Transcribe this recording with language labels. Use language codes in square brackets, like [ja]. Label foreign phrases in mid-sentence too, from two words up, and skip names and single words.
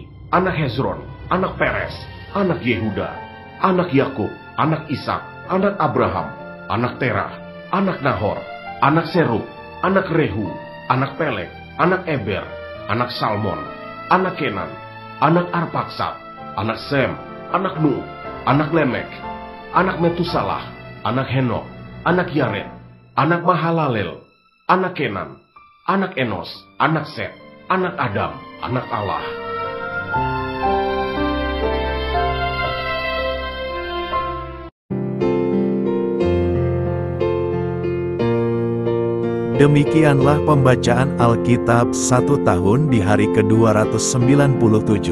[id] anak Hezron, anak Peres, anak Yehuda, anak Yakub, anak Ishak, anak Abraham, anak Terah, anak Nahor, anak Serug, anak Rehu, anak Pelek, anak Eber, anak Salmon, anak Kenan, anak Arpaksad, anak Sem, anak Nuh, anak Lemek, anak Metusalah, anak Henok, anak Yared, anak Mahalalel, anak Kenan, anak Enos, anak Set, anak Adam, anak Allah. Demikianlah pembacaan Alkitab 1 tahun di hari ke-297.